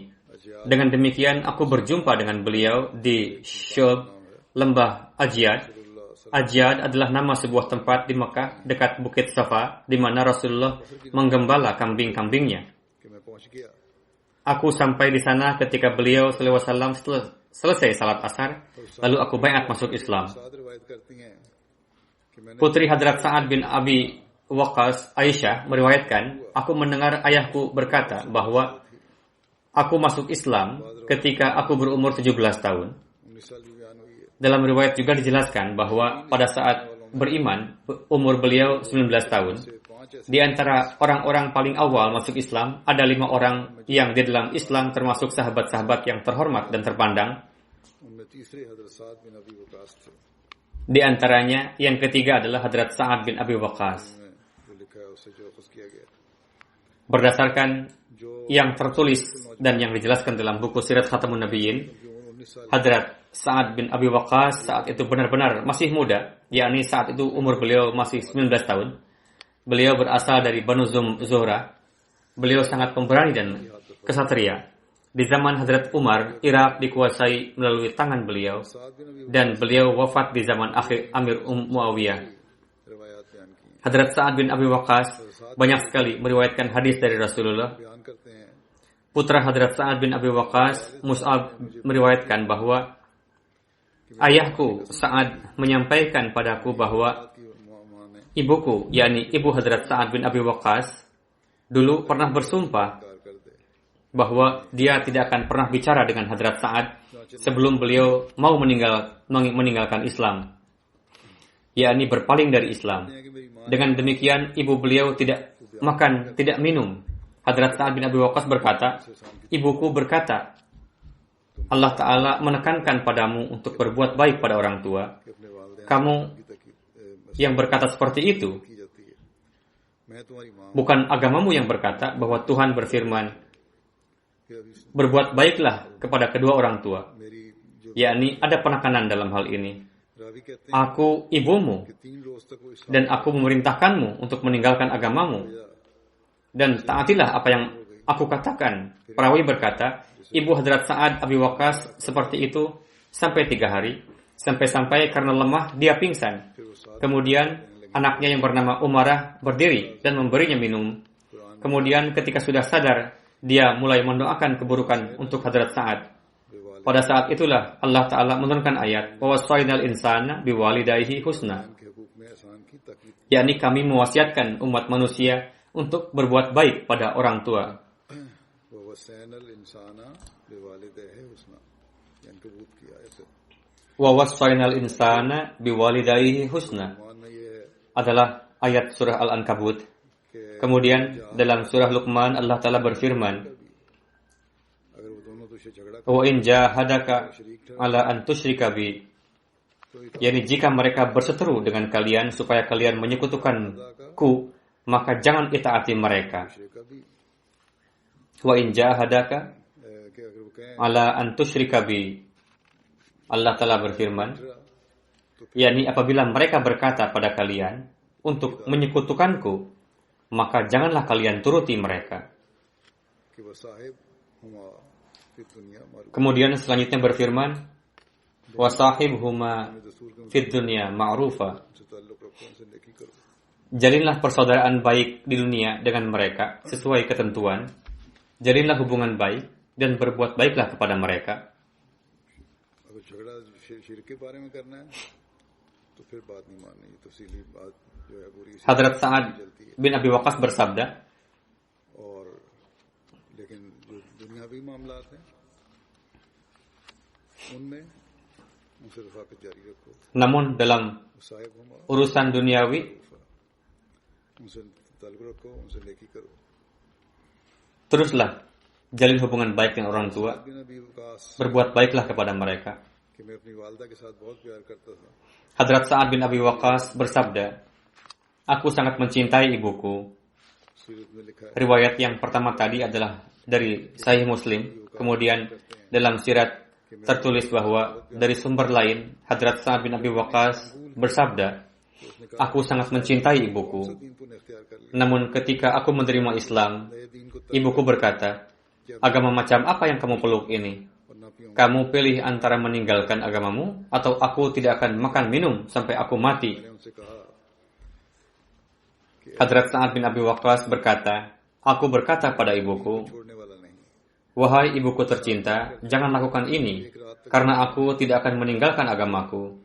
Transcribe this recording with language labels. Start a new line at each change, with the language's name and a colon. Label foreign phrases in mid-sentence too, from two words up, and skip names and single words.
Indonesian: Dengan demikian, aku berjumpa dengan beliau di Syub, lembah Ajyad. Ajyad adalah nama sebuah tempat di Mekah dekat Bukit Safa, di mana Rasulullah menggembala kambing-kambingnya. Aku sampai di sana ketika beliau SAW selesai salat asar, lalu aku baiat masuk Islam.
Urdu: سعد روایت کرتی ہیں کہ میں نے
Indonesian: Putri Hadrat Sa'ad bin Abi Waqqas, Aisyah, meriwayatkan, aku mendengar ayahku berkata bahwa aku masuk Islam ketika aku berumur 17 tahun.
Urdu: 19 سال کی بیان ہوئی ہے.
Indonesian: Dalam riwayat juga dijelaskan bahwa pada saat beriman, umur beliau 19 tahun. Di antara orang-orang paling awal masuk Islam, ada 5 orang yang di dalam Islam termasuk sahabat-sahabat yang terhormat dan terpandang.
Urdu: ان میں تیسرے حضرت سعد بن ابی وقاص تھے.
Indonesian: Di antaranya, yang ketiga adalah Hadrat Sa'ad bin Abi Waqqas.
Urdu: جو لکھا ہے اس سے جو اخذ کیا گیا
Indonesian: Berdasarkan yang tertulis dan yang dijelaskan dalam buku Sirat Khatamun Nabiyyin,
Urdu: جو 19 سال
Indonesian: Hadrat Sa'ad bin Abi Waqqas saat itu benar-benar masih muda, yakni saat itu umur beliau masih 19 tahun. Beliau berasal dari Banu Zuhra. Beliau sangat pemberani dan kesatria. Di zaman Hadrat Umar, Irak dikuasai melalui tangan beliau,
Urdu: سعد بن ابی
Indonesian: dan beliau wafat di zaman akhir Amir Muawiyah.
Urdu: روایات بیان کی
Indonesian: Hadrat Sa'ad bin Abi Waqqas banyak sekali meriwayatkan hadis dari Rasulullah.
Urdu: بیان کرتے ہیں
Indonesian: Putra Hadrat Sa'ad bin Abi Waqqas, Mus'ab, meriwayatkan bahwa ayahku Sa'ad menyampaikan padaku bahwa
Urdu: کہ ماں نے
Indonesian: ibuku, yakni ibu Hadrat Sa'ad bin Abi Waqqas, dulu pernah bersumpah
Urdu: انکار کر دے
Indonesian: bahwa dia tidak akan pernah bicara dengan Hadrat Sa'ad sebelum beliau mau meninggalkan Islam, yakni berpaling dari Islam.
Urdu: کہ میری ماں
Indonesian: Dengan demikian, ibu beliau tidak makan, tidak minum. Hadrat Sa'ad bin Abi Waqqas berkata, ibuku berkata, Allah Ta'ala menekankan padamu untuk berbuat baik pada orang tua.
Urdu: کے اپنے والدین
Indonesian: Kamu
Urdu: کی تکی
Indonesian: yang berkata seperti itu,
Urdu: کی جاتی ہے۔ میں تمہاری ماں
Indonesian: bukan agamamu yang berkata bahwa Tuhan berfirman,
Urdu: کہ ابھی
Indonesian: berbuat baiklah kepada kedua orang tua.
Urdu: میری جو
Indonesian: Yakni ada penekanan dalam hal ini.
Urdu: راوی کہتے ہیں
Indonesian: Aku ibumu
Urdu: کہ 3 روز تک وہ اسلام
Indonesian: dan aku memerintahkanmu untuk meninggalkan agamamu dan taatilah apa yang aku katakan. Perawi berkata, ibu Hadrat Sa'ad Abi Waqqas seperti itu sampai 3 hari, sampai-sampai karena lemah dia pingsan.
Urdu: پھر وہ سعد
Indonesian: Kemudian anaknya yang bernama Umarah berdiri dan memberinya minum. Kemudian ketika sudah sadar, dia mulai mendoakan keburukan untuk Hadrat Sa'ad. Pada saat itulah Allah Ta'ala menurunkan ayat
Arabic: ووصينا الإنسان بوالديه حسنا,
Urdu: کے حقوق میں احسان کی تاکید
Indonesian: yakni kami mewasiatkan umat manusia untuk berbuat baik pada orang tua.
Urdu: وہ
Arabic: وصينا الإنسان بوالديه حسنا
Urdu: عنکبوت کی آیت ہے.
Arabic: ووصينا الإنسان بوالديه حسنا
Urdu: مان میں یہ ہے
Indonesian: adalah ayat surah Al-Ankabut.
Urdu: کہ
Indonesian: Kemudian dalam surah Luqman Allah Ta'ala berfirman,
Urdu: اگر وہ دونوں تجھ سے جھگڑا
Arabic: وإن جاهداك على أن تشرك بي,
Indonesian: yakni jika mereka berseteru dengan kalian supaya kalian menyekutukanku, maka jangan itaati mereka.
Urdu: کا بھی
Arabic: وإن جاهداك
Urdu: کہ اگر وہ کہیں
Arabic: على أن تشرك بي,
Indonesian: Allah Ta'ala berfirman, yakni apabila mereka berkata pada kalian untuk menyekutukanku, maka janganlah kalian turuti mereka.
Arabic: कि وصاحبهما في الدنيا معروفا
Indonesian: Kemudian selanjutnya berfirman, wasahibhuma
Urdu: دستور کے
Arabic: في الدنيا معروفا,
Urdu: ان سے تعلق رکھو ان سے نیکی کرو
Indonesian: jalinlah persaudaraan baik di dunia dengan mereka sesuai ketentuan. Jalinlah hubungan baik dan berbuat baiklah kepada mereka.
Urdu: اگر جھگڑا شر کے بارے میں کرنا ہے تو پھر بات نہیں ماننی یہ تفصیلی بات جو ہے پوری اسی
Indonesian: Hadrat Sa'ad
Urdu: چلتی ہے
Indonesian: bin Abi Waqqas bersabda,
Urdu: اور لیکن جو دنیاوی معاملات ہیں ان میں ان سے رفاقت جاری رکھو
Indonesian: namun dalam
Arabic: صاحبهما
Indonesian: urusan duniawi,
Urdu: ان سے تعلق رکھو ان سے نیکی کرو
Indonesian: teruslah jalin hubungan baik dengan orang tua,
Urdu: بن ابی وقاص
Indonesian: berbuat baiklah kepada mereka.
Urdu: کہ میں اپنی والدہ کے ساتھ بہت پیار کرتا تھا
Indonesian: Hadrat Sa'ad bin Abi Waqqas bersabda, aku sangat mencintai ibuku.
Urdu: سیرت میں لکھا ہے
Indonesian: Riwayat yang pertama tadi adalah dari Sahih Muslim. Kemudian dalam sirat tertulis bahwa dari sumber lain Hadrat Sa'ad bin Abi Waqqas bersabda, aku sangat mencintai ibuku.
Urdu: دین کو اختیار کر لیا
Indonesian: Namun ketika aku menerima Islam,
Urdu: نئے دین کو
Indonesian: ibuku berkata, agama macam apa yang kamu peluk ini?
Urdu: اور نہ پیو
Indonesian: Kamu pilih antara meninggalkan agamamu atau aku tidak akan makan minum sampai aku mati.
Urdu: میں نے ان سے کہا
Indonesian: Hadrat Sa'ad bin Abi Waqqas berkata, aku berkata pada ibuku,
Urdu: چھوڑنے والا نہیں
Indonesian: "Wahai ibuku tercinta, jangan lakukan ini, karena aku tidak akan meninggalkan agamaku."